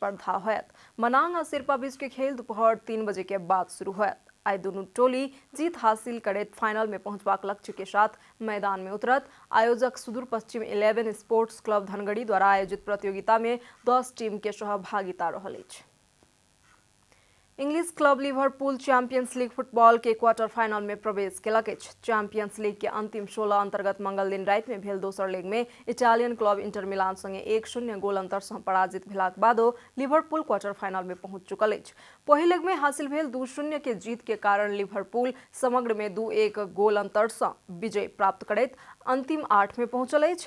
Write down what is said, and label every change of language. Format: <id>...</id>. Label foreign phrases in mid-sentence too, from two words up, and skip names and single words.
<mai>मनांग आ शेरपा बीच के खेल दोपहर 3 बजे के बाद शुरू होयत। आई दोनों टोली जीत हासिल करैत फाइनल में पहुंचबाक लक्ष्य के साथ मैदान में उतरत। आयोजक सुदूर पश्चिम 11 स्पोर्ट्स क्लब धनगढ़ी द्वारा आयोजित प्रतियोगिता में 10 टीम के सहभागिता रहल अछि। इंग्लिश क्लब लिवरपूल चैंपियंस लीग फुटबॉल के क्वार्टर फाइनल में प्रवेश केलक अछि। चैंपियंस लीग के अंतिम 16 अंतर्गत मंगल दिन राति में भेल दोसर लेग में इटालियन क्लब इंटर मिलान संगे 1-0 गोल अंतर सँ पराजित भेलाक बादो लिवरपूल क्वार्टर फाइनल में पहुंच चुकल अछि। पहिल लेग में हासिल भेल 2-0 के जीत के कारण लिवरपूल समग्र में 2-1 गोल अंतर सँ विजय प्राप्त करैत अंतिम 8 में पहुंचल अछि।</mai>